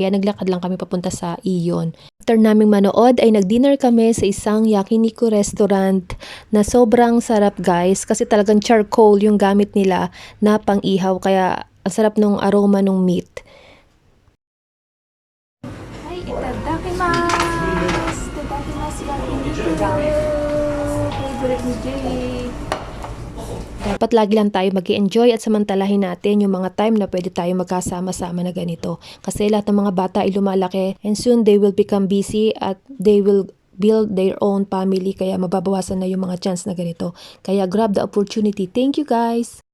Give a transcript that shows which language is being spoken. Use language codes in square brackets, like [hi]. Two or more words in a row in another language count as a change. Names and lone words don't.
[tl] Kaya naglakad lang kami papunta sa Iyon. After naming manood ay nag-dinner kami sa isang yakiniku restaurant na sobrang sarap guys kasi talagang charcoal yung gamit nila na pang-ihaw kaya ang sarap nung aroma nung meat. Ay, itadakimasu. [ja] Itadakimasu yakiniku. [tl] Favorite ni Jay. Dapat lagi lang tayo mag-enjoy at samantalahin natin yung mga time na pwede tayo magkasama-sama na ganito. Kasi lahat ng mga bata ay lumalaki [en] and soon they will become busy [tl] at [en] they will build their own family [tl] kaya mababawasan na yung mga chance na ganito. [en] Kaya grab the opportunity. Thank you guys!